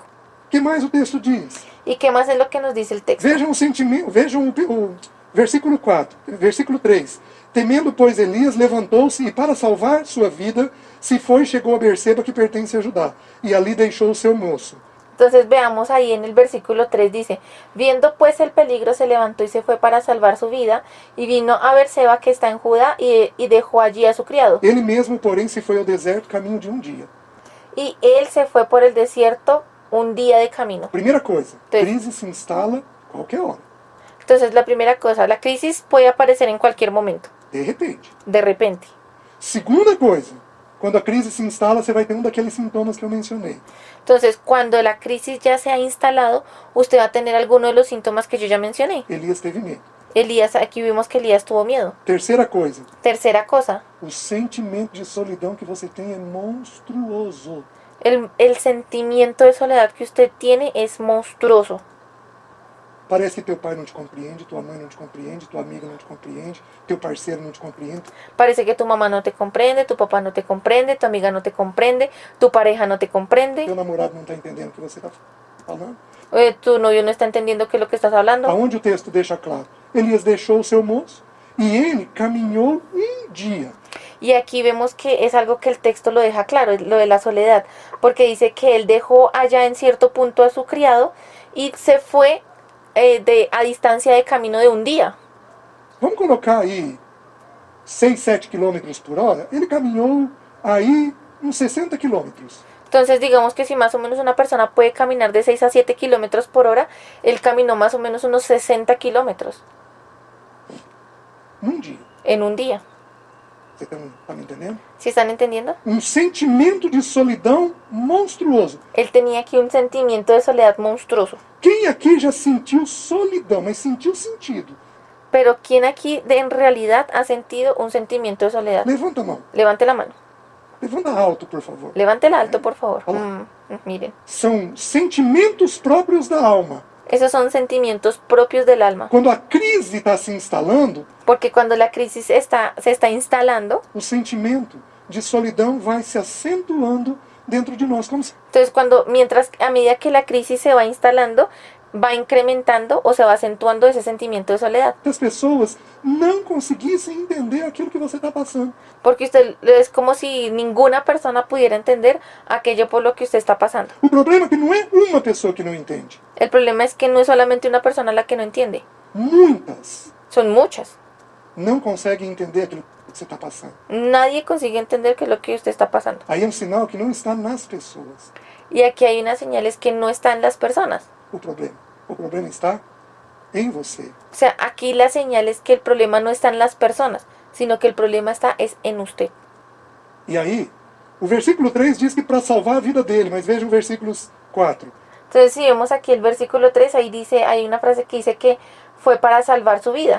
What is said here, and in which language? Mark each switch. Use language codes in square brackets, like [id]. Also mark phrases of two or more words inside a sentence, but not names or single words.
[pt] O que mais o texto diz? [es] ¿Y qué más es lo que nos dice el texto? [pt] Vejam o sentimento, vejam Versículo 4, versículo 3. Temendo, pois, Elias, levantou-se e, para salvar sua vida, se foi e chegou a Berseba, que pertence a Judá, e ali deixou o seu moço. [es] Entonces veamos ahí en el versículo 3 dice, viendo pues el peligro se levantó y se fue para salvar su vida, y vino a Berseba que está en Judá y dejó allí a su criado. [pt] Ele mesmo, porém, se foi ao deserto, caminho de dia. [es] Y él se fue por el desierto un día de camino. [pt] Primeira coisa, Sim. crise se instala qualquer hora, [es] Entonces la primera cosa, la crisis puede aparecer en cualquier momento, [pt] de repente. [es] de repente. [pt] Segunda coisa, quando a crise se instala, você vai ter um daqueles sintomas que eu mencionei. [es] Entonces cuando la crisis ya se ha instalado, usted va a tener alguno de los síntomas que yo ya mencioné. [pt] Elias teve medo. [es] Elías, aquí vimos que Elías tuvo miedo. [pt] Terceira coisa, [es] Tercera cosa, [pt] o sentimento de solidão que você tem é monstruoso. [es] el sentimiento de soledad que usted tiene es monstruoso. [pt] Parece que teu pai não te compreende, tua mãe não te compreende, tua amiga não te compreende, teu parceiro não te compreende. [es] Parece que tu mamá no te comprende, tu papá no te comprende, tu amiga no te comprende, tu pareja no te comprende, [pt] Teu namorado não está entendendo o que você está falando. [es] tu novio no está entendiendo qué es lo que estás hablando. [pt] Aonde o texto deixa claro? Elias deixou o seu moço e ele caminhou um dia. [es] Y aquí vemos que es algo que el texto lo deja claro, lo de la soledad, porque dice que él dejó allá en cierto punto a su criado y se fue a distancia de camino de un día. [pt] Vamos colocar aí 6, 7 km por hora? Ele caminhou aí uns 60 quilômetros. [es] Entonces digamos que si más o menos una persona puede caminar de 6 a 7 kilómetros por hora, él caminó más o menos unos 60 kilómetros [pt] Num dia. [es] en un día. [pt] Você está me entendendo? [es] ¿Sí están entendiendo? [pt] Um sentimento de solidão monstruoso. [es] Él tenía aquí un sentimiento de soledad monstruoso. [pt] Quem aqui já sentiu solidão, mas sentiu sentido? [es] Pero ¿quién aquí en realidad ha sentido un sentimiento de soledad? [pt] Levanta a mão. [es] Levante la mano. [pt] Levanta alto, por favor. [es] Levántela alto, por favor. Hola. Miren, [pt] São sentimentos próprios da alma. [es] esos son sentimientos propios del alma. [pt] Quando a crise está se instalando, [es] Porque cuando la crisis se está instalando, [pt] o sentimento de solidão vai se acentuando dentro de nós. Como se [es] entonces a medida que la crisis se va instalando, va incrementando o se va acentuando ese sentimiento de soledad. [pt] as pessoas não conseguissem entender aquilo que você está passando. [es] Porque es como si ninguna persona pudiera entender aquello por lo que usted está pasando. [pt] O problema é que não é uma pessoa que não entende. [es] El problema es que no es solamente una persona la que no entiende, [pt] Muitas [es] son muchas. [pt] não conseguem entender aquilo que você está passando. [es] Nadie consigue entender qué es lo que usted está pasando. [pt] Aí é um sinal que não está nas pessoas [es] Y aquí hay unas señales que no están en las personas. [pt] o problema. O problema está em você. [es] O sea, aquí la señal es que el problema no está en las personas, sino que el problema es en usted. [pt] E aí, o versículo 3 diz que para salvar a vida dele, mas veja o versículo 4. [es] Entonces, si vemos aquí el versículo 3, ahí dice, hay una frase que dice que fue para salvar su vida.